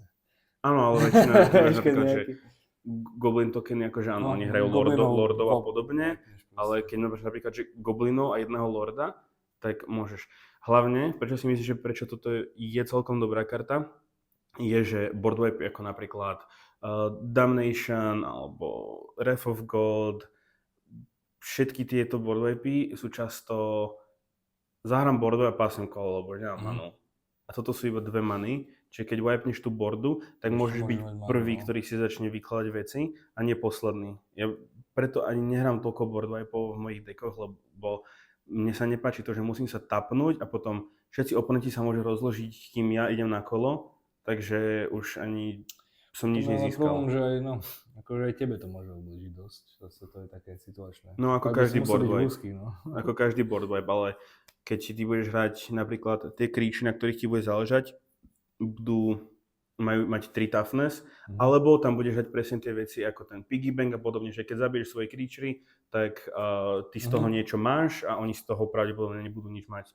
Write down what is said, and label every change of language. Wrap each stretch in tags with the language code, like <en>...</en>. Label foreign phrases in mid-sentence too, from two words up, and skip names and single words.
<sk>Áno, ale väčšina napríklad, že Goblin tokeny, akože áno, oni hrajú lordov a podobne, ale keď máš napríklad, že Goblinov a jedného lorda, tak môžeš. Hlavne, prečo si myslíš, že prečo toto je celkom dobrá karta, je, že</sk> <en>board wipe</en> <sk>ako napríklad Damnation alebo Wrath of God, všetky tieto</sk> <en>board wipey</en> <sk>sú často zahrám bordu a</sk> <en>passing call,</en> <sk>lebo nemám manu. A toto sú iba 2 many, čiže keď wipneš tú bordu, tak môžeš byť prvý, ktorý si začne vykladať veci a nie posledný. Ja preto ani nehrám toľko</sk> <en>board wipeov</en> <sk>v mojich dekoch, lebo mne sa nepáči to, že musím sa tapnúť a potom všetci oponenti sa môžu rozložiť, kým ja idem na kolo, takže už ani som nič nezískal. Problém, že aj, akože aj tebe to môže ublížiť dosť, zase to je také situačné. No ako každý</sk> <en>board wipe.</en> <sk>No. Ako každý</sk> <en>board wipe,</en> <sk>ale keď ty budeš hrať napríklad tie creature, na ktorých ti bude záležať, majú mať 3 toughness, alebo tam budeš hrať presne tie veci ako ten</sk> <en>piggy bank</en> <sk>a podobne, že keď zabiješ svoje creature, tak ty z toho niečo máš a oni z toho pravdepodobne nebudú nič mať.</sk>